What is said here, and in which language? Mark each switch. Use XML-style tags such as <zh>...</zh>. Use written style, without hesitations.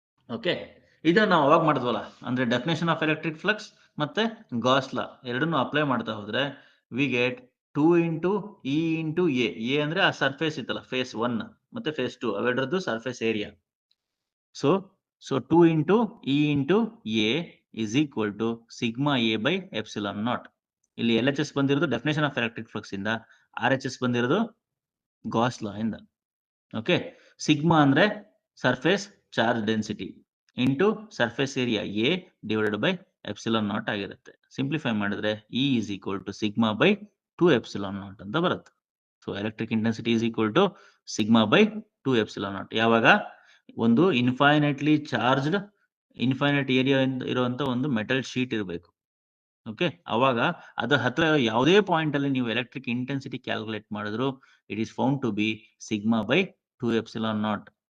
<kn>Okay, ಇದನ್ನ ನಾವು ಅವಾಗ ಮಾಡಿದ್ವಲ್ಲ, ಅಂದ್ರೆ</kn> <en>definition of electric flux</en> <kn>ಮತ್ತೆ ಗಾಸ್ ಲಾ ಎರಡನ್ನೂ ಅಪ್ಲೈ ಮಾಡ್ತಾ ಹೋದ್ರೆ</kn> <en>We get 2 into E into A.</en> <kn>A ಅಂದ್ರೆ ಆ ಸರ್ಫೇಸ್ ಇತ್ತಲ್ಲ, ಫೇಸ್ 1 ಮತ್ತೆ face 2 ಅವೆರಡರದ್ದು surface area.</kn> <en>So 2 into E into A is equal to sigma A by epsilon naught.</en> <kn>ಇಲ್ಲಿ LHS ಬಂದಿರೋದು</kn> <en>definition of electric flux</en> <kn>ಇಂದ, RHS ಬಂದಿರೋದು Gauss ಲಾ ಇಂದ.</kn> <en>okay, sigma ಅಂದ್ರೆ surface charge density into surface area A divided by epsilon naught</en> <kn>ಆಗಿರುತ್ತೆ. Simplify ಮಾಡಿದ್ರೆ</kn> <en>E is equal to sigma by 2 epsilon naught</en> <kn>ಅಂತ ಬರುತ್ತೆ.</kn> <en>So electric intensity is equal to sigma by 2 epsilon naught.</en> <kn>ಯಾವಾಗ ಒಂದು infinitely charged infinite area ಇರುವಂತ ಒಂದು metal sheet ಇರಬೇಕು. Okay, ಅವಾಗ ಅದರ ಹತ್ರ ಯಾವುದೇ ಪಾಯಿಂಟ್ ಅಲ್ಲಿ ನೀವು ಎಲೆಕ್ಟ್ರಿಕ್ ಇಂಟೆನ್ಸಿಟಿ ಕ್ಯಾಲ್ಕುಲೇಟ್ ಮಾಡಿದ್ರು</kn> <en>It is found to be sigma by 2 epsilon naught.</en>